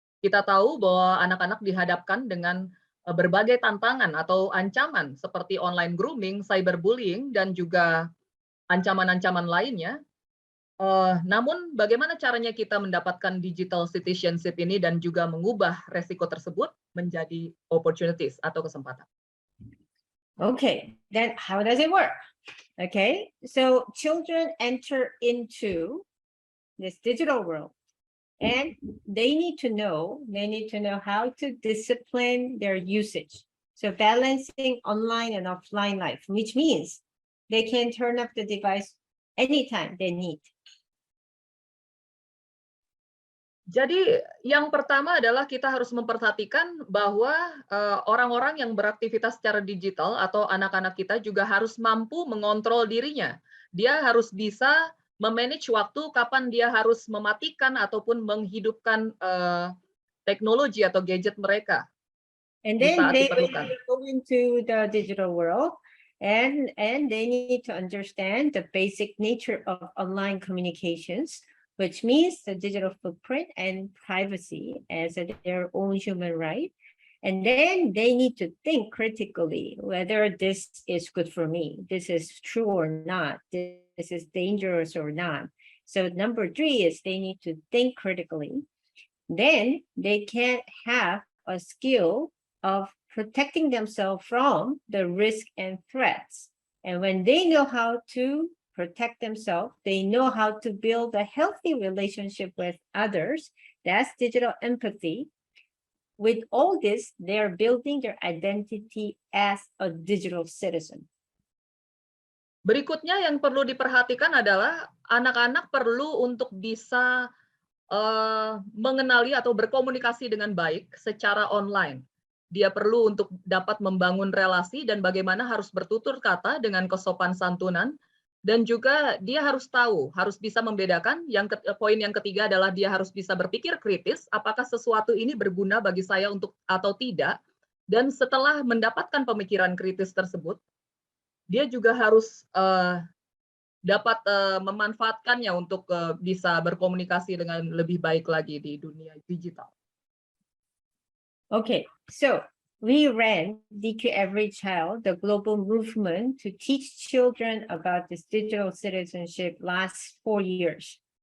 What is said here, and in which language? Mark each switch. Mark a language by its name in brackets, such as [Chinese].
[Indonesian] Kita tahu bahwa anak-anak dihadapkan dengan berbagai tantangan atau ancaman seperti online grooming, cyberbullying, dan juga ancaman-ancaman lainnya. Namun bagaimana caranya kita mendapatkan digital citizenship ini dan juga mengubah resiko tersebut menjadi opportunities atau kesempatan? [English] Okay, then how does it work? Okay, so children enter into this digital world and they need to know how to discipline their usage. So balancing online and offline life, which means they can turn off the device anytime they need. [Indonesian] Jadi yang pertama adalah kita harus memperhatikan bahwa orang-orang yang beraktivitas secara digital atau anak-anak kita juga harus mampu mengontrol dirinya. Dia harus bisa memanage waktu kapan dia harus mematikan ataupun menghidupkan teknologi atau gadget mereka. [English] And then they go into the digital world and they need to understand the basic nature of online communications, which means the digital footprint and privacy as their own human right. And then they need to think critically whether this is good for me, this is true or not, this is dangerous or not. So number 3 is they need to think critically. Then they can have a skill of protecting themselves from the risk and threats. And when they know how to protect themselves, they know how to build a healthy relationship with others. That's digital empathy. With all this, they're building their identity as a digital citizen. [Indonesian] Berikutnya yang perlu diperhatikan adalah anak-anak perlu untuk bisa mengenali atau berkomunikasi dengan baik secara online. Dia perlu untuk dapat membangun relasi dan bagaimana harus bertutur kata dengan kesopan santunan. Dan juga dia harus tahu, harus bisa membedakan. Poin yang ketiga adalah dia harus bisa berpikir kritis, apakah sesuatu ini berguna bagi saya untuk atau tidak. Dan setelah mendapatkan pemikiran kritis tersebut, dia juga harus dapat memanfaatkannya untuk bisa berkomunikasi dengan lebih baik lagi di dunia digital. [English] Okay, so we ran DQ Every Child, the global movement to teach children about this digital citizenship last 4 years.